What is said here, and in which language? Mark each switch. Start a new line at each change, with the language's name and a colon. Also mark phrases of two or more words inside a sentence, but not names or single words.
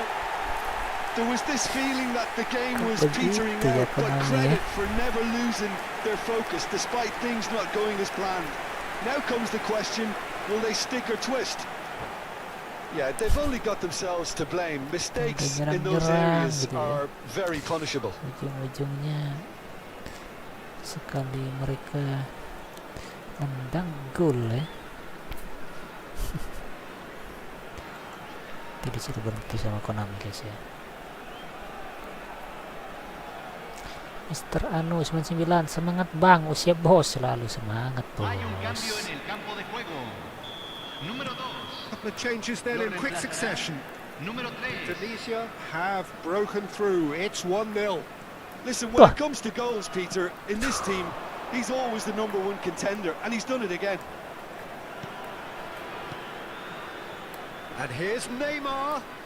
English: There was this feeling that the game was petering out, but credit for never losing their focus despite things not going as planned. Now comes the question, will they stick or twist? Yeah, they've only got themselves to blame. Mistakes in those areas are very punishable.
Indonesian: Ujung-ujungnya sekali mereka nendang gol ya. Itu disuruh berhenti sama Konami guys ya. Mr. Anu 99, semangat bang, usia bos, selalu semangat bos.
Spanish: Hay un cambio en el campo de juego. Número 2.
English: Couple of changes then in quick succession.
Spanish: Número 3.
English: Tunisia have broken through. It's 1-0. Listen, when it comes to goals, Peter, in this team, he's always the #1 contender, and he's done it again. And here's Neymar.